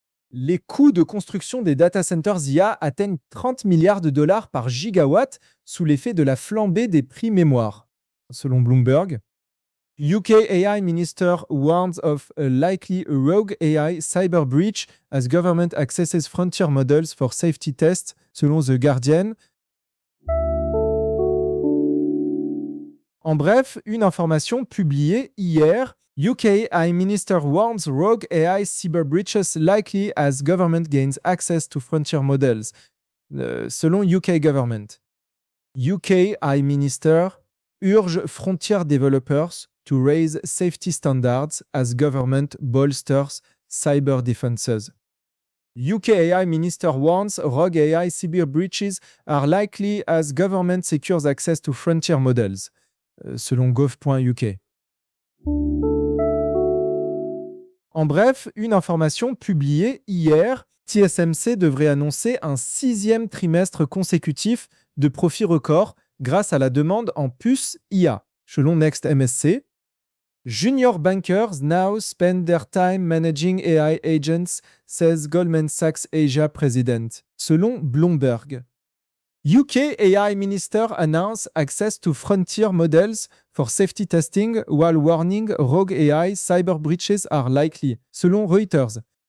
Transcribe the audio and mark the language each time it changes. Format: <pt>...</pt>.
<fr>Les coûts de construction des data centers IA atteignent $30 milliards par gigawatt sous l'effet de la flambée des prix mémoire, selon Bloomberg.</fr> <en>UK AI Minister warns of a likely rogue AI cyber breach as government accesses frontier models for safety tests,</en> <fr>selon</fr> <en>The Guardian.</en> <fr>En bref, une information publiée hier,</fr> <en>UK AI Minister warns rogue AI cyber breaches likely as government gains access to frontier models,</en> <fr>selon</fr> <en>UK government. UK AI Minister urge Frontier developers to raise safety standards as government bolsters cyber defenses. UK AI minister warns rogue AI cyber breaches are likely as government secures access to frontier models,</en> <fr>selon</fr> <en>gov.uk.</en> <fr>En bref, une information publiée hier, TSMC devrait annoncer un sixième trimestre consécutif de profits records grâce à la demande en puces IA, selon NextMSC.</fr> <en>Junior bankers now spend their time managing AI agents, says Goldman Sachs Asia president,</en> <fr>selon</fr> <en>Bloomberg. UK AI minister announces access to frontier models for safety testing while warning rogue AI cyber breaches are likely,</en> <fr>selon</fr> <en>Reuters.</en>